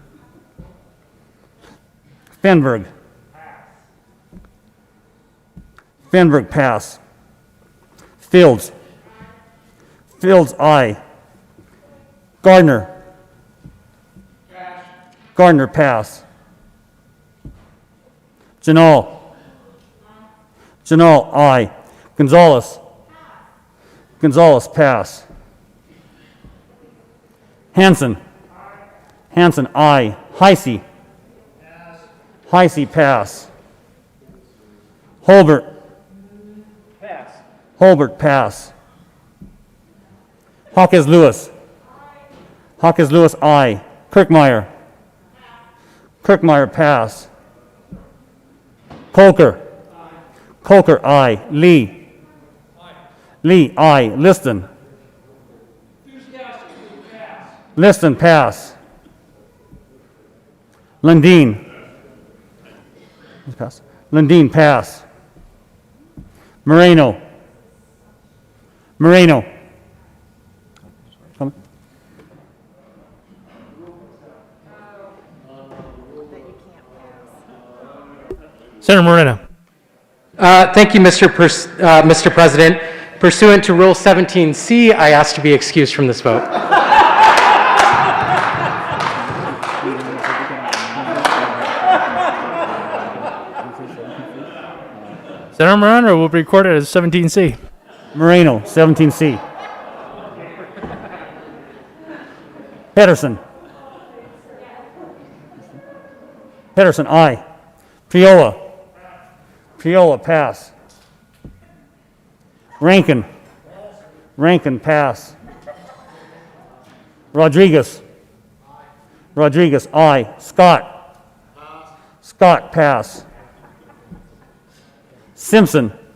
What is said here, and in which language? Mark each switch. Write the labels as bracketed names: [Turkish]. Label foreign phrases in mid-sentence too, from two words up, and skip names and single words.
[English] Fenberg. Fenberg, pass. Fields. Fields, aye. Gardner. Gardner, pass. Janal. Janal, aye. Gonzalez. Gonzalez, pass. Hanson. Hanson, aye. Heisey. Heisey, pass. Holbert. Pass. Holbert, pass. Hawkes Lewis. Hawkes Lewis, aye. Kirkmeyer. Kirkmeyer, pass. Colker. Colker, aye. Lee. Lee, aye. Liston. Liston, pass. Lundin. Pass. Lundin, pass. Moreno. Moreno. Come. Senator Moreno. Thank you, Mr. President. Pursuant to Rule 17C, I ask to be excused from this vote. Senator Moreno will be recorded as 17C. Moreno, 17C. Pedersen. Pedersen, aye. Priola. Priola, pass. Rankin. Rankin, pass. Rodriguez. Rodriguez, aye. Scott. Scott, pass. Simpson.